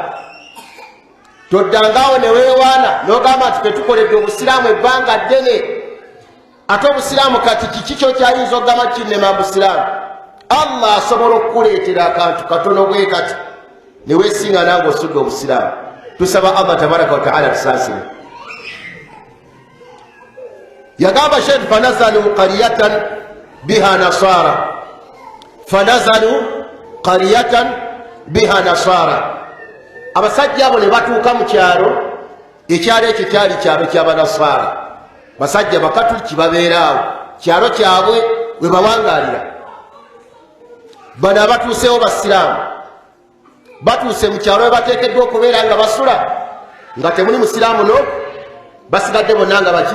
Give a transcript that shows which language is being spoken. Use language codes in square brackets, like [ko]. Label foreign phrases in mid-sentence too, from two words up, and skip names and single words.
[lg] Toddangaawo ne weewaana n'ogamba nti tetukoledde obusiraamu ebbanga ddene ate obusiraamu kati kiki kyokyayinza okugamba kinnema busiraamu. Allah asobola okukuleetera akantu katono bwe kati ne weesinga nange osudde obusiraamu. Tusaba Allah [ar] تبارك وتعالى [lg] tusaasire. [ar] Yagamba Sheikh, فنزلوا قرية بها نصارى، فنزلوا قرية بها نصارى, fanazalu qaryatan biha nasara. [lg] Abasajja abo ne batuuka mu kyalo, ekyalo ekyo kyali kyalo ky'abanasara, basajja bakatuliki babeeraawo, kyalo kyabwe we bawangaalira. Bano abatuusewo basiraamu, batuuse mu kyalo we bateekeddwa okubeera nga basula, nga temuli musiraamu no, basigadde bonna nga baki?